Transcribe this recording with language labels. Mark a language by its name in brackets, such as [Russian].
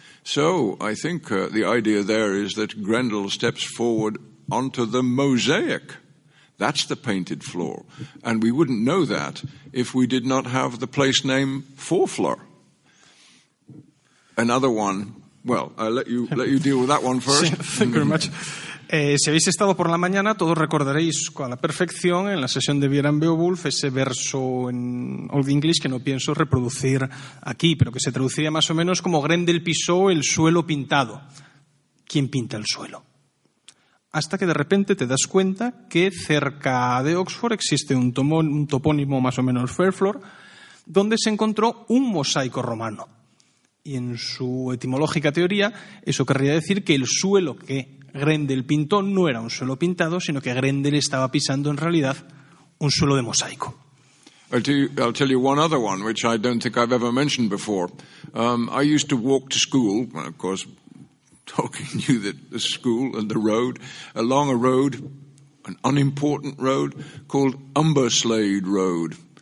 [English] So I think the idea there is that Grendel steps forward onto the mosaic. That's the painted floor. And we wouldn't know that if we did not have the place name Fawfler. Another one. Well, I'll let you deal with that one first. Thank you very much. [Spanish] Si habéis estado por la mañana, todos recordaréis a la perfección en la sesión de Beer and Beowulf ese verso en Old English que no pienso reproducir aquí, pero que se traduciría más o menos como Grendel pisó el suelo pintado. ¿Quién pinta el suelo? Hasta que de repente te das cuenta que cerca de Oxford existe un topónimo más o menos Fairfloor donde se encontró un mosaico romano. Y en su etimológica teoría, eso querría decir que el suelo que Grendel pintó no era un suelo pintado, sino que Grendel estaba pisando en realidad un suelo de mosaico. [English] I'll tell you one other one, which I don't think I've ever mentioned before. I used to walk to school, of course, Tolkien knew that the school and the road, along a road, an unimportant road, called Umberslade Road.